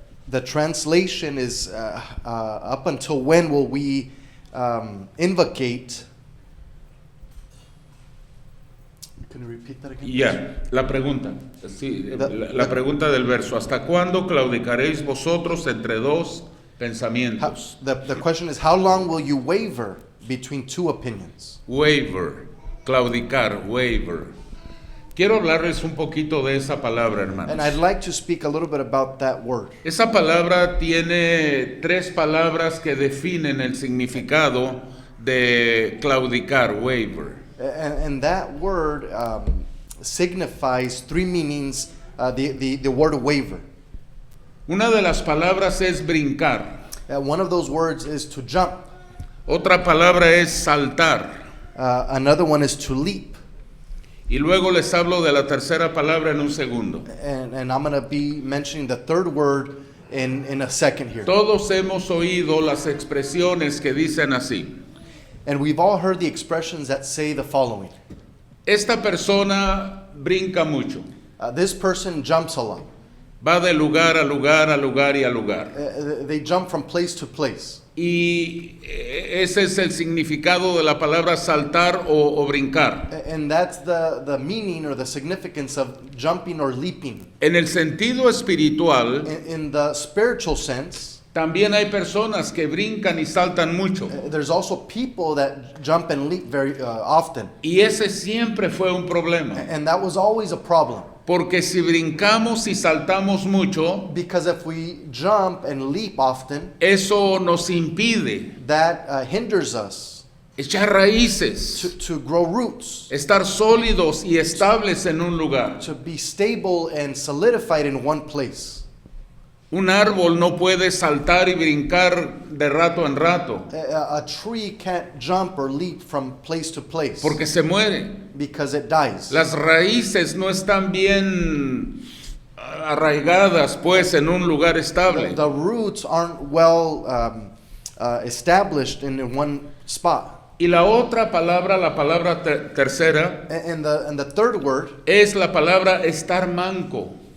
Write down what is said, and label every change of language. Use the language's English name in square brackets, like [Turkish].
[English] The translation is up until when will we invocate? Can you repeat that again? [Spanish] Ya, la pregunta, sí, la pregunta del verso, ¿hasta cuándo claudicaréis vosotros entre dos pensamientos? [English] The question is, how long will you waver between two opinions? Waver, claudicar, waver. [Spanish] Quiero hablarles un poquito de esa palabra, [English] And I'd [Spanish] hermanos. [English] like to speak a little bit about that word. [Spanish] Esa palabra tiene tres palabras que definen el significado de claudicar, waver. [English] And that word signifies three meanings, the word waver. [Spanish] Una de las palabras es brincar, [English] One of those words is to jump. [Spanish] otra palabra es saltar, [English] Another one is to leap. [Spanish] y luego les hablo de la tercera palabra en un segundo. [English] And I'm going to be mentioning the third word in a second here. [Spanish] Todos hemos oído las expresiones que dicen así: [English] And we've all heard the expressions that say the following. [Spanish] esta persona brinca mucho, [English] This person jumps a lot. [Spanish] va de lugar a lugar, a lugar y a lugar. [English] They jump from place to place. [Spanish] Y ese es el significado de la palabra saltar o brincar. [English] And that's the meaning or the significance of jumping or leaping. [Spanish] En el sentido espiritual, [English] In the spiritual sense, [Spanish] también hay personas que brincan y saltan mucho. [English] there's also people that jump and leap very often. [Spanish] Y ese siempre fue un problema. [English] And that was always a problem. [Spanish] Porque si brincamos y saltamos mucho, [English] Because if we jump and leap often, [Spanish] eso nos impide [English] that hinders us [Spanish] echar raíces, [English] to grow roots, [Spanish] estar sólidos y estables en un lugar. [English] to be stable and solidified in one place. [Spanish] Un árbol no puede saltar y brincar de rato en rato, [English] A tree can't jump or leap from place to place [Spanish] porque se muere. [English] because it dies. [Spanish] Las raíces no están bien arraigadas, pues, en un lugar estable. [English] The roots aren't well established in one spot. [Spanish] Y la otra palabra, la palabra tercera, [English] And the third word [Spanish] es la palabra estar manco.